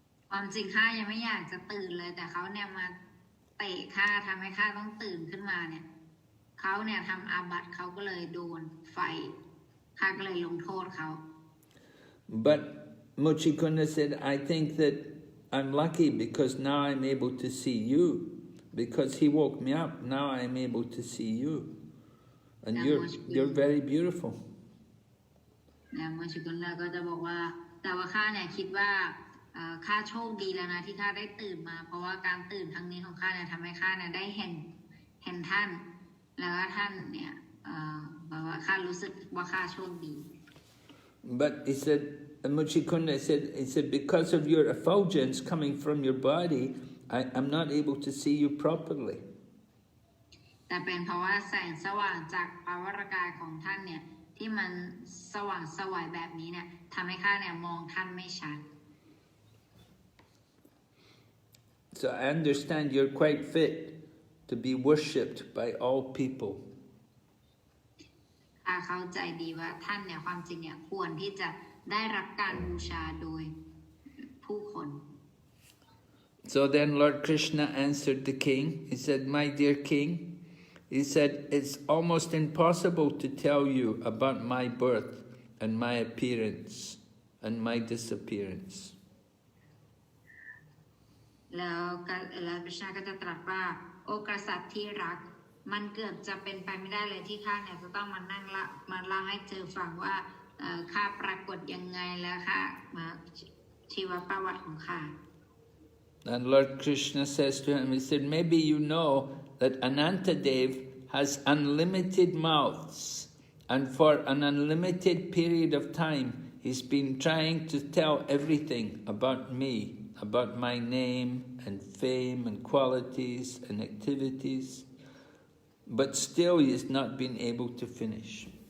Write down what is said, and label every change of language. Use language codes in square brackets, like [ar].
[th] ความจริงข้ายังไม่อยากจะตื่นเลยแต่เขาเนี่ยมาเตะข้าทำให้ข้าต้องตื่นขึ้นมาเนี่ยเขาเนี่ยทำอาบัติเขาก็เลยโดนไฟข้าก็เลยลงโทษเขา [en] But Mucukunda said, I think that I'm lucky because now I'm able to see you. Because he woke me up, now I'm able to see you. And you're very beautiful. [th] แล้วมุชกุนดาก็จะบอกว่าแต่ว่าข้าเนี่ยคิดว่าข้าโชคดีแล้วนะที่ข้าได้ตื่นมาเพราะว่าการตื่นครั้งนี้ของข้าเนี่ยทำให้ข้าเนี่ยได้เห็นท่านแล้วก็ท่านเนี่ยบอกว่าข้ารู้สึกว่าข้าโชคดี [en] But he said, Mucukunda said, because of your effulgence coming from your body, I'm not able to see you properly. [th] แต่เป็นเพราะว่าแสงสว่างจากพระวรากายของท่านเนี่ยที่มันสว่างไสวแบบนี้เนี่ยทำให้ข้าเนี่ยมองท่านไม่ชัด [en] So I understand you're quite fit to be worshipped by all people. [th] ข้าเข้าใจดีว่าท่านเนี่ยความจริงเนี่ยควรที่จะ ได้รับการบูชาโดยผู้คน [en] So then Lord Krishna answered the king. He said, "My dear king," he said, "it's almost impossible to tell you about my birth and my appearance and my disappearance." [th] แล้วพระชาก็จะตรัสว่าโอกษัตริย์ที่รักมันเกือบจะเป็นไปไม่ได้เลยที่ข้าเนี่ยจะต้องมานั่งมาเล่าให้เธอฟังว่าข้าปรากฏยังไงแล้วค่ะชีวประวัติของข้า [en] And Lord Krishna says to him, he said, "Maybe you know that Anantadev has unlimited mouths, and for an unlimited period of time he's been trying to tell everything about me, about my name and fame and qualities and activities, but still he has not been able to finish."